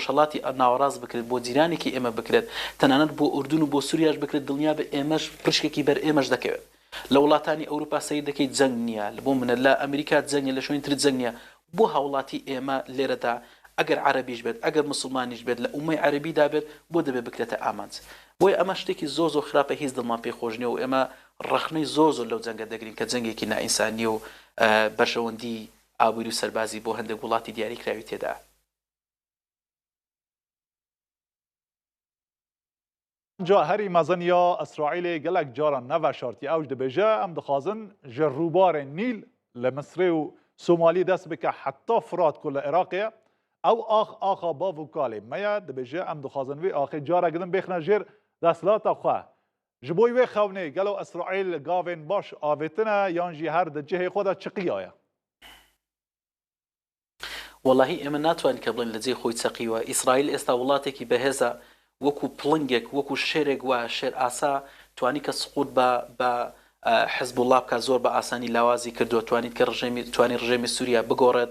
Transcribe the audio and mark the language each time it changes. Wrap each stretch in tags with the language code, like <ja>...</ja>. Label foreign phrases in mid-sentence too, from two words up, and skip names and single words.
<ckb>ڕۆژهەڵاتی ناوەڕاست بکرێت بۆ جیرانێکی ئێمە بکرێت تەنانەت بۆ ئوردون و بۆ سووریاش بکرێت دڵنیا بە ئێمەش پشکێکی بەر ئێمەش دەکەوێت لە وڵاتانی ئەوروپا سەیر دەکەیت جەنگ نییە بۆ منە لە ئەمریکا جەنگە لە شوێنی تر جەنگ نییە بۆ هاوڵاتی ئێمە لێرەدا ئەگەر عەرەبیش بێت ئەگەر مسلمانیش بێت لە ئومەی عەرەبیدا بێت بۆ دەبێت بکرێتە ئامانج بۆیە ئەمە شتێکی زۆر زۆر خراپە هیچ دڵمان پێی خۆش نییە و ئێمە ڕەخنەی زۆر زۆر لەو جەنگە دەگرین کە جەنگێکی نائینسانیە و بەشەوەندی ئابووری و سەربازی بۆ هەندێک وڵاتی دیاری کراوی تێدا.</ckb> <ku>جا هەری مەزەنیا ئەسرائیلێ gelek caran neveşartiye ew ji dibêje em dixwazin ji rûbarên Nîl li Misrê û Somalî dest bike heta Firat ku li Iraqê ew axa bav û kalê me ye dibêje em dixwazin vê axê carek din bêxne jêr desthilata xwe. Ji bo wê xewnê gelo İsraîl gavên baş avêtine yan jî her di cihê xwe de çiqiya ye.</ku> <ckb>وەڵاهی ئێمە ناتوانین کە بڵێن لە جێ خۆی چەقیوە. ئیسرائیل ئێستا وڵاتێکی بەهێزە وەکو پڵنگێک وەکو شێرێک وە شێر ئاسا توانی کە سقوط بە حزبوڵڵا بکە زۆر بە ئاسانی لاوازی کردووە توانیت کە توانی ڕژێمی سووریا بگۆڕێت.</ckb>